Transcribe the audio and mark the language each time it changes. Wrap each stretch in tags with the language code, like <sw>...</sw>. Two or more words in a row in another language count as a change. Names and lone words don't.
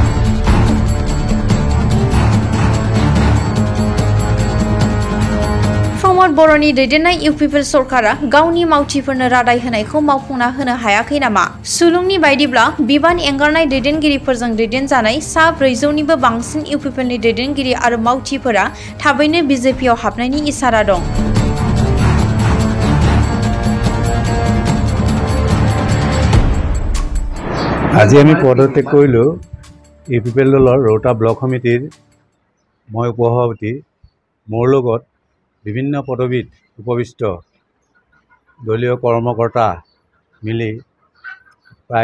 <brx>प्रमद बर'नि दैदेननाय UPPL सरकारा गावनि मावथिफोरनो रादाय होनायखौ मावफुंना होनो हायाखै नामा सुलुंनि बायदिब्ला बिबान एंगारनाय दैदेनगिरिफोरजों दैदेनजानाय सा 400निबो बांसिन UPPL नि दैदेनगिरि आरो मावथिफोरा थाबैनो BJPआव हाबनायनि इसारा दं</brx> <as>আজি আমি পদত্যাগ কৰিলো UPPL দলৰ ৰৌতা ব্লক সমিতিৰ মই উপসভাপতি মোৰ লগত বিভিন্ন পদবীত উপবিষ্ট দলীয় কৰ্মকৰ্তা মিলি প্ৰায়</as>